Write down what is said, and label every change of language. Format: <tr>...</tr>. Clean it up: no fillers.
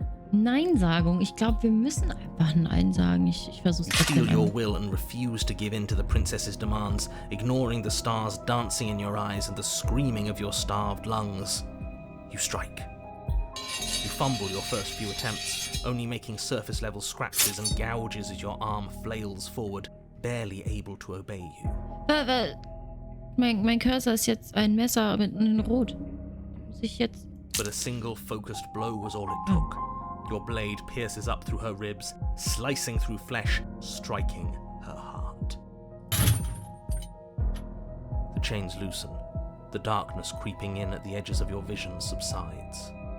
<de>Nein-Sagung. Ich glaube, wir müssen einfach Nein sagen. Ich versuche es</de> <en>You steel your will and refuse to give in to the princess's demands, ignoring the stars dancing in your eyes and the screaming of your starved lungs. You strike. You fumble your first few attempts, only making surface-level scratches and gouges as your arm flails forward, barely able to obey you.</en> <de>Mein Cursor ist jetzt ein Messer mit einem Rot. Muss ich jetzt...</de> <en>But a single focused blow was all it took. Your blade pierces up through her ribs, slicing through flesh, striking her heart. The chains loosen. The darkness creeping in at the edges of your vision subsides.</en>